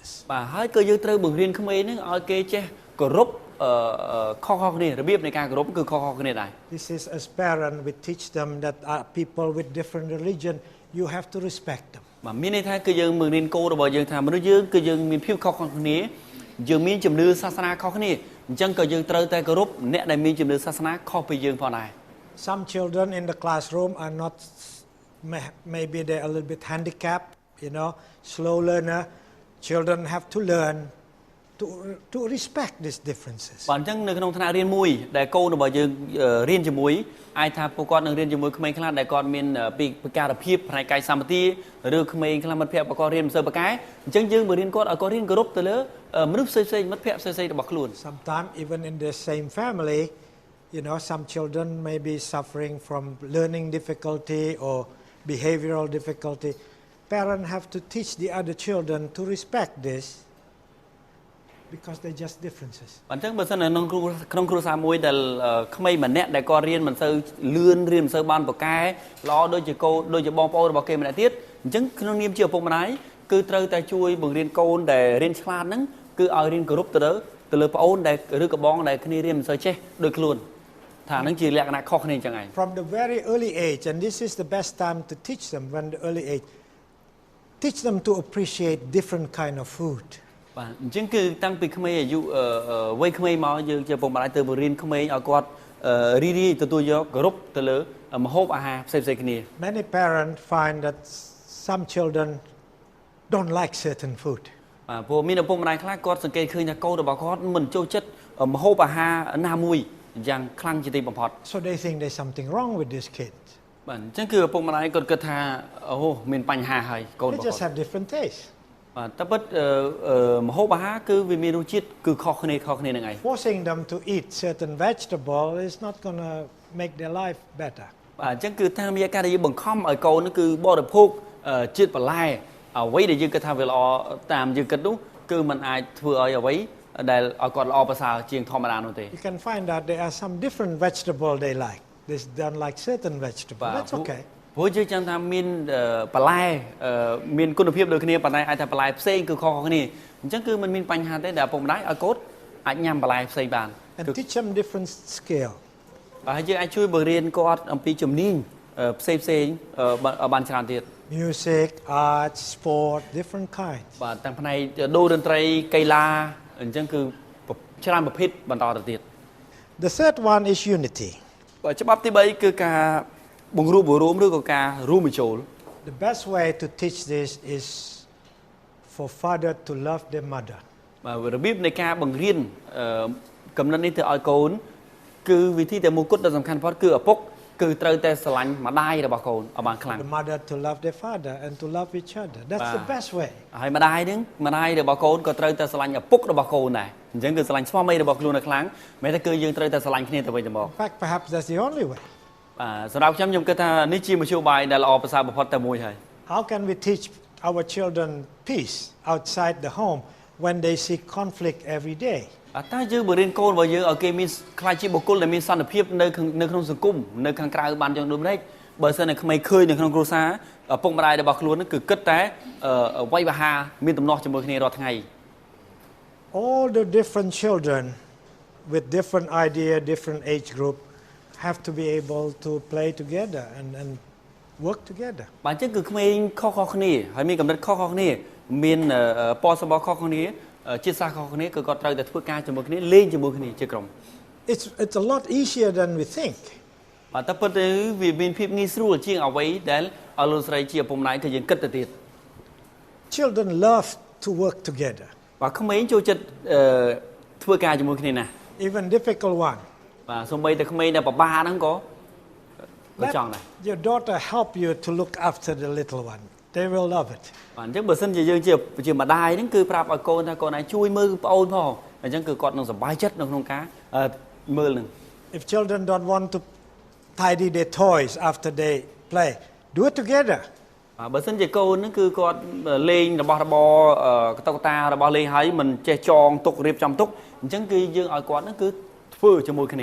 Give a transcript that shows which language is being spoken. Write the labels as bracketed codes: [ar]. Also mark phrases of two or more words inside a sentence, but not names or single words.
[km] បាទហើយក៏យើងត្រូវបង្រៀនក្មេងហ្នឹងឲ្យគេចេះគោរពខុសៗគ្នារបៀបនៃការគោរពគឺខុសៗគ្នាដែរ [en] This is as parent we teach them that people with different religion you have to respect them. [km] បាទមានន័យថាគឺយើងបង្រៀនកូនរបស់យើងថាមនុស្សយើងគឺយើងមានភាពខុសៗគ្នាយើងមានជំនឿសាសនាខុសគ្នាអញ្ចឹងក៏យើងត្រូវតែគោរពអ្នកដែលមានជំនឿសាសនាខុសពីយើងផងដែរ [en] Some children in the classroom are not maybe they're a little bit handicapped, you know, slow learner. Children have to learn to respect these differences. [km] បាទអញ្ចឹងនៅក្នុងថ្នាក់រៀនមួយដែលកូនរបស់យើងរៀនជាមួយអាចថាពួកគាត់នឹងរៀនជាមួយក្មេងខ្លះដែលគាត់មានពិការភាពផ្នែកកាយសម្បទាឬក្មេងខ្លះមិត្តភ័ក្តិរបស់គាត់រៀនមិនសូវប៉ាកែអញ្ចឹងយើងបង្រៀនគាត់ឲ្យគាត់រៀនគោរពទៅលើមនុស្សផ្សេងៗមិត្តភ័ក្តិផ្សេងៗរបស់ខ្លួន [en] Sometimes even in the same family, you know, some children may be suffering from learning difficulty or behavioral difficulty. Parents have to teach the other children to respect this because they're just differences. [km] អញ្ចឹងបើសិននៅក្នុងគ្រួសារមួយដែលក្មេងម្នាក់ដែលគាត់រៀនមិនសូវលឿនរៀនមិនសូវបានប៉ាកែល្អដូចជាបងប្អូនរបស់គេម្នាក់ទៀតអញ្ចឹងក្នុងនាមជាឪពុកម្ដាយគឺត្រូវតែជួយបង្រៀនកូនដែលរៀនឆ្លាតហ្នឹងគឺឲ្យរៀនគោរពទៅលើប្អូនដែលឬក៏បងដែលគ្នារៀនមិនសូវចេះដូចខ្លួន [en] From the very early age, and this is the best time to teach them when the early age, teach them to appreciate different kind of food. [km] បាទអញ្ចឹងគឺតាំងពីក្មេងអាយុវ័យក្មេងមកយើងជាពុកម្ដាយទៅបង្រៀនក្មេងឲ្យគាត់រីកទទួលយកគោរពទៅលើម្ហូបអាហារផ្សេងៗគ្នា [en] Many parents find that some children don't like certain food. [km] បាទព្រោះមានឪពុកម្ដាយខ្លះគាត់សង្កេតឃើញថាកូនរបស់គាត់មិនចូលចិត្តម្ហូបអាហារណាមួយយ៉ាងខ្លាំងជាទីបំផុត [en] So they think there's something wrong with this kid. [km] បាទអញ្ចឹងគឺឪពុកម្ដាយគាត់គិតថាអូមានបញ្ហាហើយកូនរបស់គាត់ [en] They just have different taste. [km] តែពិតម្ហូបអាហារគឺវាមានរសជាតិគឺខុសគ្នានឹងឯង [en] Forcing them to eat certain vegetable is not going to make their life better. [km] អញ្ចឹងគឺតាមរយៈការដែលយើងបង្ខំឲ្យកូនគឺបរិភោគជាតិបន្លែអ្វីដែលយើងគិតថាវាល្អតាមយើងគិតនោះគឺมันអាចធ្វើឲ្យអ្វីដែលឲ្យគាត់ល្អប្រសើរជាងធម្មតានោះទេ [en] You can find that there are some different vegetable they like. They don't like certain vegetable. That's okay. [km] ព្រោះយើងចាំថាមានបន្លែមានគុណភាពដូចគ្នាប៉ុន្តែអាចថាបន្លែផ្សេងគឺខុសៗគ្នាអញ្ចឹងគឺมันមានបញ្ហាទេដែលឪពុកម្ដាយឲ្យកូនអាចញ៉ាំបន្លែផ្សេងបាន [en] And teach them different skill. [km] បាទយើងអាចជួយបង្រៀនគាត់អំពីជំនាញផ្សេងបានច្រើនទៀត [en] Music, art, sport, different kinds. [km] បាទទាំងផ្នែកដូរតន្ត្រីកីឡាអញ្ចឹងគឺច្រើនប្រភេទបន្តទៅទៀត [en] The third one is unity. [km] បាទច្បាប់ទី3គឺការបង្រួបបង្រួមឬក៏ការរួមបញ្ចូល [en] The best way to teach this is for father to love their mother. [km] បាទរបៀបនៃការបង្រៀនកំណត់នេះទៅឲ្យកូនគឺវិធីតែមួយគត់ដ៏សំខាន់បំផុតគឺឪពុកគឺត្រូវតែស្រឡាញ់ម្ដាយរបស់កូនឲ្យបានខ្លាំង [en] The mother to love their father and to love each other. That's the best way. [km] ហើយម្ដាយរបស់កូនក៏ត្រូវតែស្រឡាញ់ឪពុករបស់កូនដែរអញ្ចឹងគឺស្រឡាញ់ស្វាមីរបស់ខ្លួនឲ្យខ្លាំងមិនតែគឺយើងត្រូវតែស្រឡាញ់គ្នាទៅវិញទៅមក [en] In fact, perhaps that's the only way. [km] សម្រាប់ខ្ញុំគិតថានេះជាមធ្យោបាយដែលល្អប្រសើរបំផុតតែមួយហើយ [en] How can we teach our children peace outside the home when they see conflict every day? [km] តើយើងបង្រៀនកូនរបស់យើងឲ្យគេមានខ្លាចជាបុគ្គលដែលមានសន្តិភាពនៅក្នុងសង្គមនៅខាងក្រៅបានយ៉ាងដូចម្តេចបើសិនតែក្មេងឃើញនៅក្នុងគ្រួសារឪពុកម្ដាយរបស់ខ្លួនគឺគិតតែវាយវ៉ាហាមានទំនាស់ជាមួយគ្នារាល់ថ្ងៃ [en] All the different children with different idea, different age group have to be able to play together and work together. [km] បាទអញ្ចឹងគឺក្មេងខុសៗគ្នាហើយមានកម្រិតខុសៗគ្នាមានពណ៌សម្បុរខុសៗគ្នាជាសាសខុសគ្នាគឺគាត់ត្រូវតែធ្វើការជាមួយគ្នាលេងជាមួយគ្នាជាក្រុម [en] It's a lot easier than we think. [km] បាទតែពិតទៅវាមានភាពងាយស្រួលជាងអ្វីដែលអលោកស្រីជាឪពុកម្ដាយគឺយើងគិតទៅទៀត [en] Children love to work together. [km] បាទក្មេងចូលចិត្តធ្វើការជាមួយគ្នាណាស់ [en] Even difficult one. [km] បាទសូម្បីតែក្មេងដែលពិបាកហ្នឹងក៏ចង់ដែរ [en] Your daughter help you to look after the little one. They will love it. [km] បាទអញ្ចឹងបើសិនជាយើងជាម្ដាយហ្នឹងគឺប្រាប់ឲ្យកូនថាកូនឯងជួយមើលប្អូនផងអញ្ចឹងគឺគាត់នឹងសប្បាយចិត្តនៅក្នុងការមើលហ្នឹង [en] If children don't want to tidy their toys after they play, do it together. [km] បាទបើសិនជាកូនហ្នឹងគឺគាត់លេងរបស់របរកតុកតារបស់លេងហើយមិនចេះចងទុករៀបចំទុកអញ្ចឹងគឺយើងឲ្យគាត់ហ្នឹងគឺធ្វើជាមួយគ្នា